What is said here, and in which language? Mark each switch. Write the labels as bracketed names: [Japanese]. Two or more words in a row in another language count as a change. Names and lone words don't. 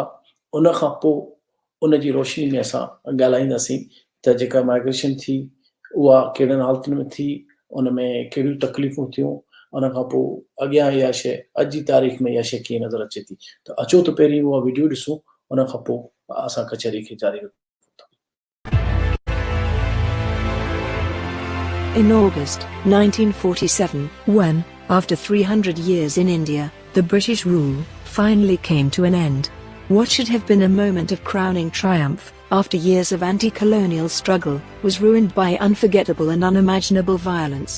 [Sindhi] उन खां पोइ उनजी रोशनी में असां ॻाल्हाईंदासीं त जेका माइग्रेशन थी उहा कहिड़नि हालतुनि में थी, उन में कहिड़ियूं तकलीफ़ूं थियूं, उन खां पोइ अॻियां इहा शइ अॼु जी तारीख़ में इहा शइ कीअं नज़र अचे थी। त अचो त पहिरीं उहा वीडियो ॾिसूं, उन खां पोइ असां कचहरी खे जारी रखूं। [English] In August 1947, when, after 300 years in India, the British rule finally came to an end, what should have been a moment of crowning triumph, after years of anti-colonial struggle, was ruined by unforgettable and unimaginable violence.